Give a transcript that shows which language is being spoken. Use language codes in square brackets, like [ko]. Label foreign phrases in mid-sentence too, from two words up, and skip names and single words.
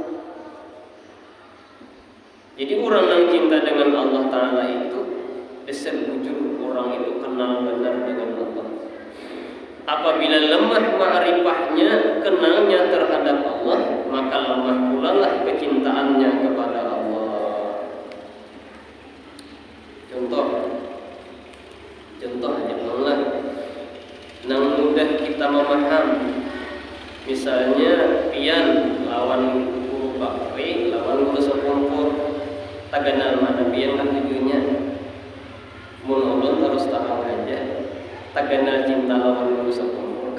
[id] Jadi orang yang cinta dengan Allah Ta'ala itu disebut orang itu kenal benar dengan Allah. Apabila lemah ma'rifahnya, kenalnya terhadap Allah, maka lemah pula lah kecintaannya kepada Allah. Contoh aja Allah, nang mudah kita memaham. [bjn] Misalnya pian lawan guru bakri, lawan guru sekumpul, tagana mana pian kan tujuannya. Mun ulun terus tahu aja, tagana cinta lawan guru sekumpul.